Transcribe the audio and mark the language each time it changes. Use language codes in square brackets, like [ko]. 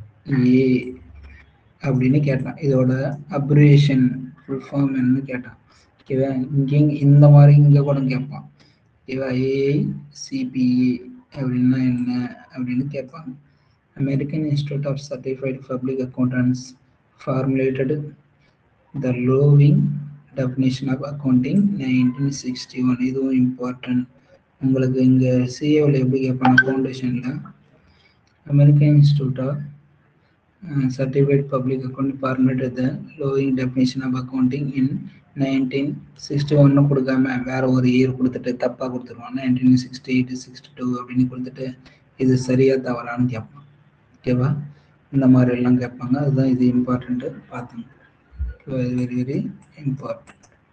[ta] ஏஐசிபிஏ அப்படின்னு கேட்டான். இதோட அப்ரிவேஷன் ஃபுல் ஃபார்ம் என்னன்னு கேட்டான். ஓகேவா? இந்த மாதிரி இங்கே கூட கேட்பான். ஓகேவா? ஏஐசிபிஏ அப்படின்னா என்ன அப்படின்னு கேட்பாங்க. [en] American Institute of Certified Public Accountants formulated the Loewen definition of accounting 1961. [ta] இதுவும் இம்பார்ட்டன்ட். உங்களுக்கு இங்கே சிஏவில் எப்படி கேட்பாங்க? [en] ஃபவுண்டேஷனில் American Institute of Certified Public Accounting formulated the Loewen definition of accounting in 1961 [ta] கொடுக்காம வேற ஒரு இயர் கொடுத்துட்டு தப்பாக கொடுத்துருவாங்க. 1968 62 அப்படின்னு கொடுத்துட்டு இது சரியா தவறான்னு கேட்பான். ஓகேவா? இந்த மாதிரி எல்லாம் கேட்பாங்க. அதுதான் இது இம்பார்ட்டன்ட்டு பார்த்துங்க. [en] Very very important.